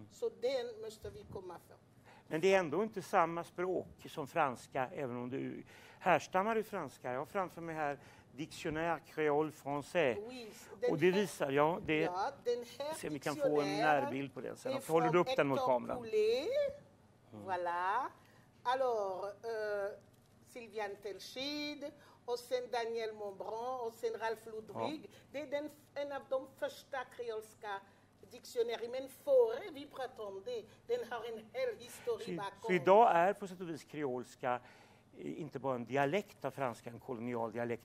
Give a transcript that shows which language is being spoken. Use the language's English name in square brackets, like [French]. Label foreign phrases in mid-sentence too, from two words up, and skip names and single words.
[Swedish] Så den måste vi komma för. Men det är ändå inte samma språk som franska, även om du härstammar ur franska. Jag har framför mig här Dictionnaire Créole Français. Oui, Och det visar, ja, det, ja, den här se om vi kan få en närbild på den sen. Och så håller du upp den mot kameran. Voilà. Alors, Sylviane Telchid, och sen Daniel Montbrand, och sen Ralph Ludwig. Det är en av de första kreolska dictionärer, men före vi pratar om det, den har en hel historia bakom. Så idag är på sätt och vis kreolska inte bara en dialekt av franska, en kolonial dialekt.